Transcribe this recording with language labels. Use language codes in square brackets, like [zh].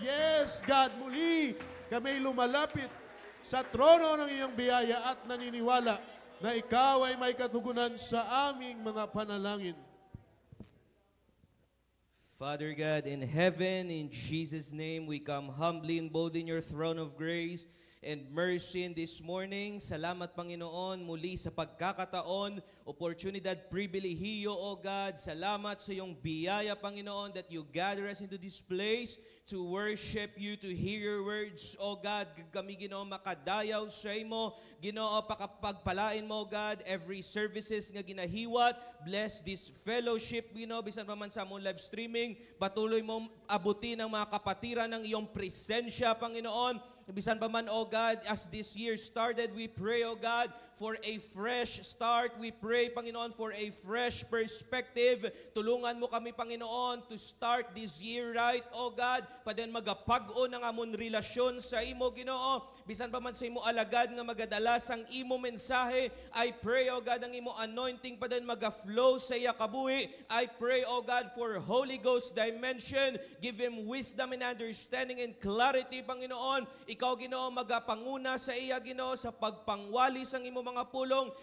[en] Yes, God, [tl] muli kami lumalapit sa trono ng iyong biyaya at naniniwala na ikaw ay may katugunan sa aming mga panalangin. [en] Father God in heaven, in Jesus' name, we come humbly and bold in your throne of grace. and mercy this morning. [tl] Salamat, Panginoon, muli sa pagkakataon, oportunidad, pribilehiyo, O God. Salamat sa iyong biyaya, Panginoon, [en] that you gather us into this place to worship you, to hear your words, O God. [hil] Kami, Ginoo, makadayaw sa imo. Ginoo, [tl] pakapagpalain mo, [hil] God, [en] every services [hil] nga ginahiwat. [en] Bless this fellowship, [hil] Ginoo, bisan pa man sa among [en] live streaming. [tl] Patuloy mo abutin ang mga kapatiran ng iyong presensya, Panginoon. [hil] Bisan pa man, [en] O God, as this year started, we pray, O God, for a fresh start. We pray, Panginoon, for a fresh perspective. [tl] Tulungan mo kami, Panginoon, [en] to start this year right, O God. [hil] Paden magapag-o ng amon relasyon sa imo, Ginoo. Bisan pa man sa imo alagad nga magadala sang imo mensahe, [en] I pray, O God, [hil] ang imo anointing paden maga-flow sa iya kabuhi. [en] I pray, O God, for Holy Ghost dimension. Give him wisdom and understanding and clarity, Panginoon. [hil] Ikaw, Ginoo, magapanguna sa iya, Ginoo, sa pagpangwali sang imo mga pulong.